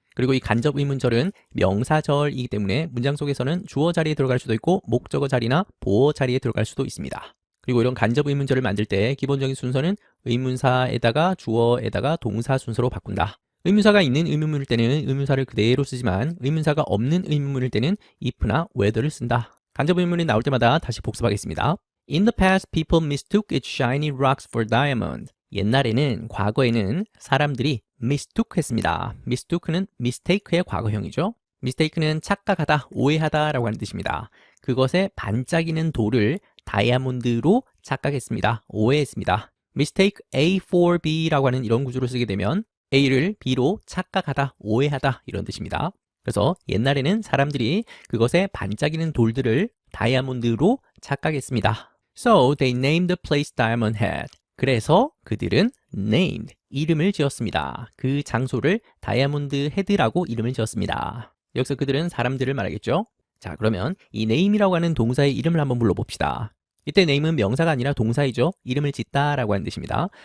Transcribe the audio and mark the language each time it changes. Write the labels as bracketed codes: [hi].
[ko] 그리고 이 간접 의문절은 명사절이기 때문에 문장 속에서는 주어 자리에 들어갈 수도 있고 목적어 자리나 보어 자리에 들어갈 수도 있습니다. 그리고 이런 간접 의문절을 만들 때 기본적인 순서는 의문사에다가 주어에다가 동사 순서로 바꾼다. 의문사가 있는 의문문일 때는 의문사를 그대로 쓰지만 의문사가 없는 의문문일 때는 if나 whether를 쓴다. 간접 의문이 나올 때마다 다시 복습하겠습니다. [en] In the past, people mistook its shiny rocks for diamond. [ko] 옛날에는, 과거에는 사람들이 mistook했습니다. mistook는 mistake의 과거형이죠. mistake는 착각하다, 오해하다 라고 하는 뜻입니다. 그것에 반짝이는 돌을 다이아몬드로 착각했습니다. 오해했습니다. mistake A for B라고 하는 이런 구조를 쓰게 되면 A를 B로 착각하다, 오해하다 이런 뜻입니다. 그래서 옛날에는 사람들이 그것에 반짝이는 돌들을 다이아몬드로 착각했습니다. [en] So they named the place Diamond Head. [ko] 그래서 그들은 named, 이름을 지었습니다. 그 장소를 다이아몬드 헤드라고 이름을 지었습니다. 여기서 그들은 사람들을 말하겠죠. 자, 그러면 이 name이라고 하는 동사의 이름을 한번 불러봅시다. 이때 name은 명사가 아니라 동사이죠. 이름을 짓다 라고 하는 뜻입니다.